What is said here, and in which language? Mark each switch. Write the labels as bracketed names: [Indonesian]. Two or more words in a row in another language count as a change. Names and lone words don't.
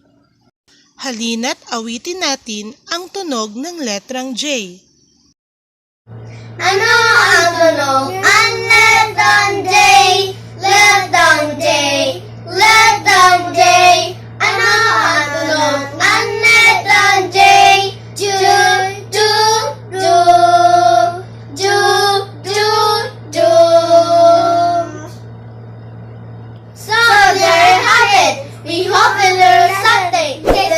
[Filipino] Halina't awitin natin ang tunog ng letrang J. Ano ang tunog? Ang letrang J. Letrang J. Letrang J. Ano ang tunog? Ang letrang J. Ju, ju, ju. Ju, ju, ju. [English] So there you have it. We hope you learned something.